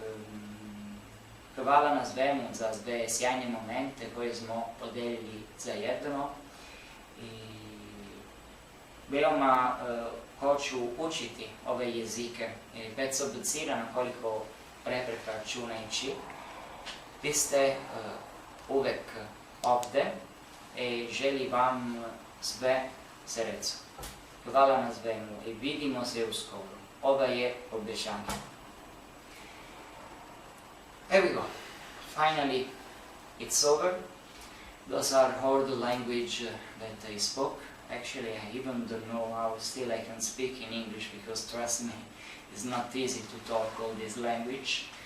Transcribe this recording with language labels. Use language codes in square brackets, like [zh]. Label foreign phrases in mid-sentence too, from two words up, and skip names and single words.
[sr] hvala na svemu za sve sjajne momente koje smo podelili zajedno i veoma hoću učiti ove jezike, bez obzira na koliko prepreka ću naići. Vi ste uvek ovde i želim vam sve sreću. Hvala na svemu i vidimo se uskoro. Ovo je obećanje. [en] Here we go. Finally, it's over. Those are all the language that I spoke. Actually, I even don't know how still I can speak in English, because trust me, it's not easy to talk all this language.